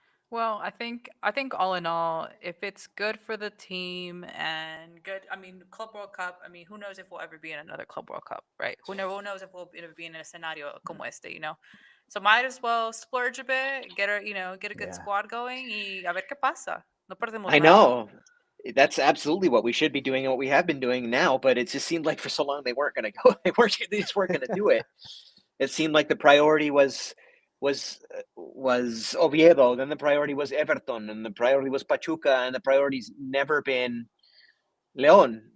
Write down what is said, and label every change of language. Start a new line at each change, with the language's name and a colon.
English: Well, I think all in all, if it's good for the team and good, I mean, Club World Cup. I mean, who knows if we'll ever be in another Club World Cup, right? Who knows if we'll ever be in a scenario
Spanish: como este.
English: So might as well splurge a bit, get a good Yeah, squad going,
Spanish: y a ver qué pasa. No perdemos
English: I know. That's absolutely what we should be doing and what we have been doing now, but it just seemed like for so long they weren't going to go. They just weren't going to do it. It seemed like the priority was Oviedo, then the priority was Everton, and the priority was Pachuca, and the priority's never been Leon.